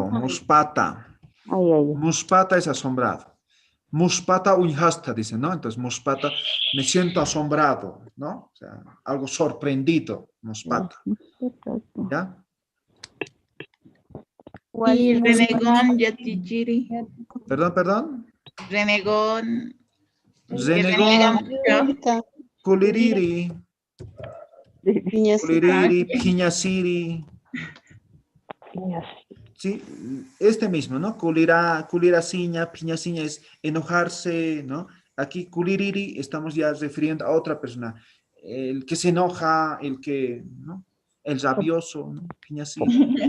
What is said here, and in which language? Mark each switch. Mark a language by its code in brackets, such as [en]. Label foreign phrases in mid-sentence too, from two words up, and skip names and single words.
[es] Muspata. Muspata es asombrado. [ay] Muspata unhasta, [es] dice, ¿no? Entonces, muspata, me siento asombrado, ¿no? O sea, algo sorprendido, muspata. ¿Ya? Y renegón, yatichiri. Perdón. Renegón. Renegón. Culiriri. [ay] Culiriri, piñasiri. [es] Sí, este mismo, ¿no? [ay] Culirasiña, piñasiña [es] es enojarse, ¿no? Aquí culiriri estamos ya refiriendo a otra persona. El que se enoja, el que, ¿no? El rabioso, ¿no? Piñasiri.